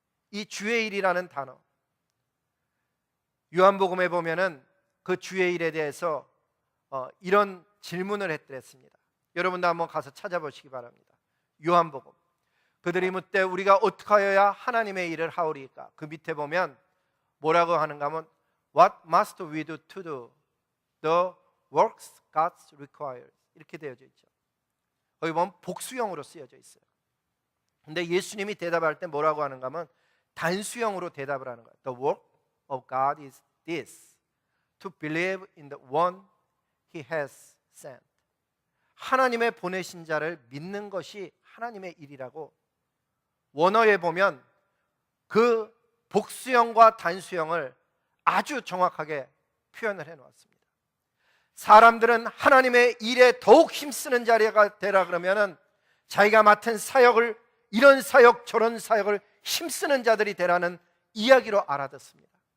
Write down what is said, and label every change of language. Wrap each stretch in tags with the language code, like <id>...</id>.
<ko>이 주의 일이라는 단어, 요한복음에 보면은 그 주의 일에 대해서 이런 질문을 했더랬습니다. 여러분도 한번 가서 찾아보시기 바랍니다. 요한복음. 그들이 묻되 우리가 어떻게 하여야 하나님의 일을 하오리까? 그 밑에 보면 뭐라고 하는가 하면</ko> <en>What must we do to do the works God requires?</en> <ko>이렇게 되어져 있죠. 거기 보면 복수형으로 쓰여져 있어요. 근데 예수님이 대답할 때 뭐라고 하는가 하면 단수형으로 대답을 하는 거예요.</ko> <en>The work of God is this, to believe in the one He has sent.</en> <ko>하나님의 보내신 자를 믿는 것이 하나님의 일이라고 원어에 보면 그 복수형과 단수형을 아주 정확하게 표현을 해놓았습니다. 사람들은 하나님의 일에 더욱 힘쓰는 자리가 되라 그러면은 자기가 맡은 사역을, 이런 사역 저런 사역을 힘쓰는 자들이 되라는 이야기로 알아듣습니다.</ko>